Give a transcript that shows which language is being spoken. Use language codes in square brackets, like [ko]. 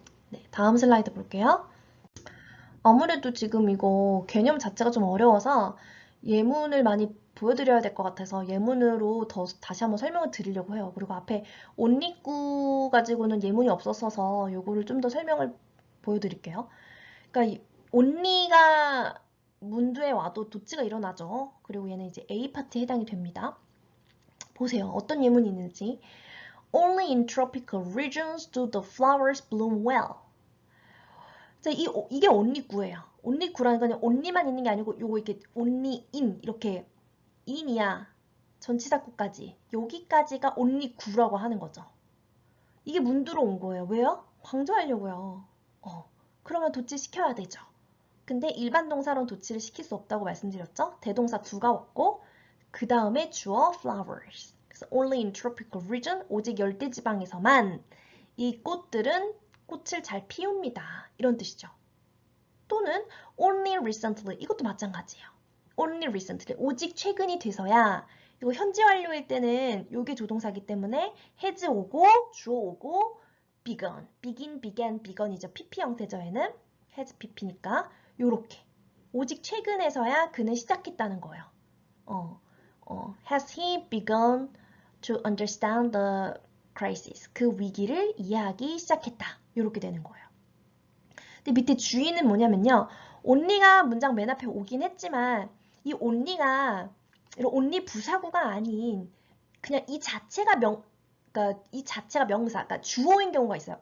[ko] 네, 다음 슬라이드 볼게요. 아무래도 지금 이거 개념 자체가 좀 어려워서 예문을 많이 보여드려야 될 것 같아서 예문으로 다시 한번 설명을 드리려고 해요. 그리고 앞에 온리구 가지고는 예문이 없었어서 요거를 좀 더 설명을 보여드릴게요. 그러니까 온리가 문두에 와도 도치가 일어나죠. 그리고 얘는 이제 A 파트에 해당이 됩니다. 보세요. 어떤 예문이 있는지. [en] Only in tropical regions do the flowers bloom well. [ko] 자, 이게 온리구예요. 온리구라는 건 온리만 있는 게 아니고 요거 이렇게 [en] only in [ko] 이렇게 in이야. 전치사구까지. 여기까지가 온리구라고 하는 거죠. 이게 문두로 온 거예요. 왜요? 강조하려고요. 그러면 도치 시켜야 되죠. 근데 일반 동사로는 도치를 시킬 수 없다고 말씀드렸죠? 대동사 두가 왔고 그 다음에 주어 flowers. 그래서 [en] only in tropical region, [ko] 오직 열대지방에서만 이 꽃들은 꽃을 잘 피웁니다. 이런 뜻이죠. 또는 [en] only recently, [ko] 이것도 마찬가지예요. only recently, 오직 최근이 돼서야. 이거 현재 완료일 때는 요게 조동사기 때문에 has 오고 주어 오고 begun, [en] begin, began, begun [ko] 이죠. PP 형태죠. 얘는 [en] has PP [ko] 니까 요렇게 오직 최근에서야 그는 시작했다는 거예요. [en] Has he begun to understand the crisis? [ko] 그 위기를 이해하기 시작했다. 이렇게 되는 거예요. 근데 밑에 주의는 뭐냐면요. only가 문장 맨 앞에 오긴 했지만 이 only가 이런 only 부사구가 아닌 그냥 이 자체가 명사, 그러니까 주어인 경우가 있어요.